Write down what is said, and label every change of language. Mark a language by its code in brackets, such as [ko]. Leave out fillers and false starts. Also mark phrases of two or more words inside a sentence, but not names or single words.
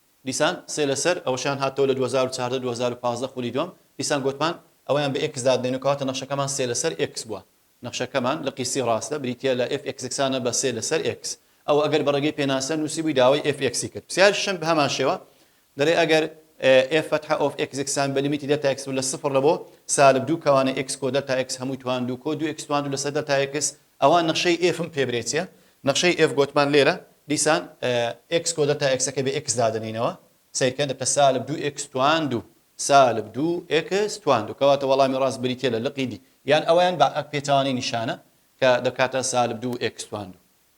[ckb] دیسان سێ لەسەر ئەوشان هاتەوە لە 2014 2015 خولی دوم دیسان گوتمان ئەویان بە x دادنێن و کەواتە نەخشەکەمان سێ لەسەر x بووە نەخشەکەمان لە قیسی ڕاستە بریتە لە f(x)ەکسانە بە سێ لەسەر x ئەو ئەگەر بەڕێگەی پێناسە نووسیبووی داوای f(x) کرد پرسیاریشم بە هەمان شێوە دەڵێ ئەگەر f فتحة of x بە لیمیتی دلتا x لە صفر لە بۆ سالب دوو کەوانە x کۆ دلتا x هەمووی توان دوو کۆ دوو x توان دوو لەسەر دلتا x ئەوان نەخشەی f پێ برێتیە نەخشەی f گوتمان لێرە دیسان x کۆ دلتا x بە x دادنینەوە سیرکەن دەبتە سالب دوو x توان دوو سالب دوو x توان دوو کەواتە وەڵامی ڕاست بریتە لە لقی دی یان ئەویان بە پێچوانی نیشانە کە دەکاتە سالب دوو x توان دوو